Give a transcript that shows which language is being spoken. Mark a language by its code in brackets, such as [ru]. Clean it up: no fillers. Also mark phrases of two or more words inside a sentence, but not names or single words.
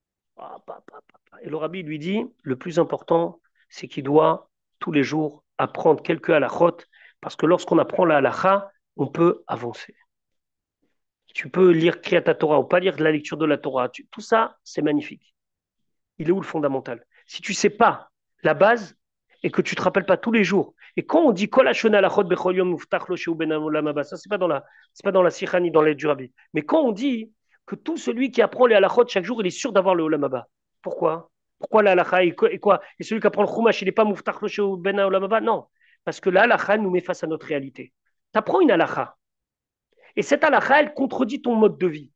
[fr] Et le rabbi lui dit, le plus important, c'est qu'il doit tous les jours apprendre quelques halachot, parce que lorsqu'on apprend la halacha, on peut avancer. Tu peux lire [he] קריאת תורה [fr] ou pas lire la lecture de la Torah. Tout ça, c'est magnifique. Il est où le fondamental? Si tu ne sais pas la base et que tu ne te rappelles pas tous les jours, et quand on dit [he] כל השונה הלכות בכל יום מובטח לו שהוא בן עולם הבא, [fr] ça c'est pas dans la Sikha ni dans l'aide du Rabbi. Mais quand on dit que tout celui qui apprend les halachot chaque jour, il est sûr d'avoir le [he] עולם הבא. [fr] Pourquoi? Pourquoi la halacha et quoi? Et celui qui apprend le Chumash, il n'est pas [he] מובטח לו שהוא בן עולם הבא? [fr] Non, parce que la halacha nous met face à notre réalité. Tu apprends une halacha, et cette halacha, elle contredit ton mode de vie.